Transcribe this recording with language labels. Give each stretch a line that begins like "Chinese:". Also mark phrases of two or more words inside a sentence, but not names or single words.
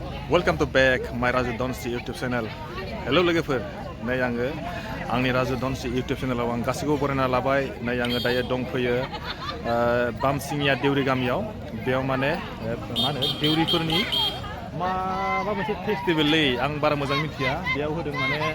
English: Welcome to back my Raju Donsi YouTube channel.
Bodo: Hello लोगोफोर नै आङो आंनि राजु दनसि YouTube चेनेलाव आं गासिखौबो बरायना लाबाय नै आङो दायो दंफैयो बामसिंगिया देउरि गामियाव बेयाव माने मा होनो देउरिफोरनि माबा मोनसे फेस्टिभेललै आं बारा मोजां मिथिया बेयाव होदों माने